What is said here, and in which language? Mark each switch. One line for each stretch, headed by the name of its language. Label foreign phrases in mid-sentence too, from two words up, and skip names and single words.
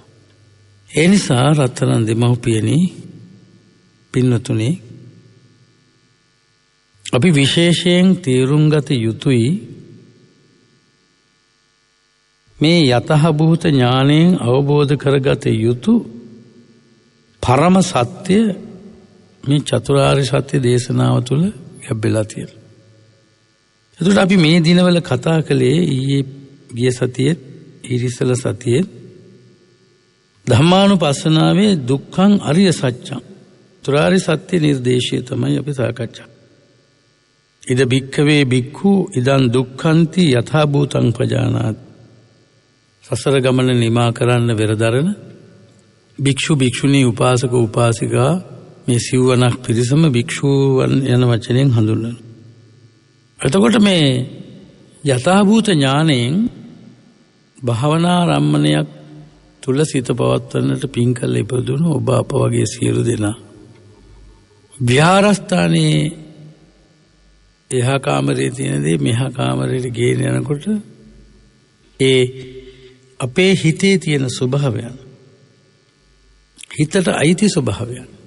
Sinhala: ඒ නිසා රත්තරන් දෙමව්පියනි පින්වතුනි අපි විශේෂයෙන් තේරුම් ගත යුතුයි මේ යතහභූත ඥාණයෙන් අවබෝධ කරගත යුතු පරම සත්‍ය මේ චතුරාර්ය සත්‍ය දේශනාව තුළ ගැබ්බෙලා තියෙනවා. එතකොට අපි මේ දිනවල කතා කළේ ඊයේ ගිය සතියේ ඊරිසල සතියේ ධම්මානුපස්සනාවේ
Pali: දුක්ඛං අරිය සත්‍යං
Sinhala: චතුරාර්ය සත්‍ය නිර්දේශය තමයි අපි සාකච්ඡා.
Pali: ඉද භික්ඛවේ භික්ඛු ඉදං දුක්ඛන්ති යථා භූතං පජානාති.
Sinhala: සසර ගමන නිමා කරන්න වෙරදරන භික්ෂු භික්ෂුණී උපාසක උපාසිකා මේ සිව්වනක් පිරිසම භික්ෂූවන් යන වචනයෙන් හඳුන්වනවා. එතකොට මේ යථාභූත ඥාණයෙන් භාවනා රම්මණයක් තුල සිත පවත්වන්නට පින් කළ ඉපදුණු ඔබ අප වගේ සියලු දෙනා විහාරස්ථානයේ එහා කාමරේ තියෙනදී මෙහා කාමරේට ගේන යනකොට ඒ අපේ හිතේ තියෙන ස්වභාවයන් හිතට අයිති ස්වභාවයන්